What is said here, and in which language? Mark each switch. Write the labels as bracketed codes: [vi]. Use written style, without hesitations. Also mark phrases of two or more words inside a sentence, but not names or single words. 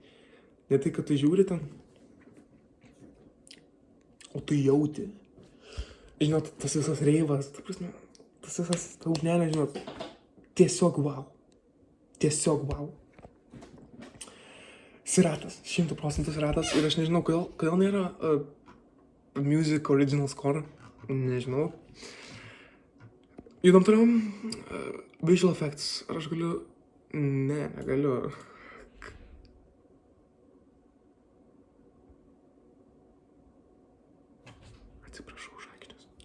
[lt] Ne tai, kad tu žiūri ten, o tu jauti. Žinot, tas visas reivas, ta prasme, tas visas ugnelė, žinot, tiesiog wow. Tiesiog wow. Siratas, 100% Siratas. Ir aš nežinau, kodėl nėra [en] music original score, [lt] nežinau. Judam toliau, [en] visual effects. [lt] Ar aš galiu? Ne, negaliu. Atsiprašau už akinius.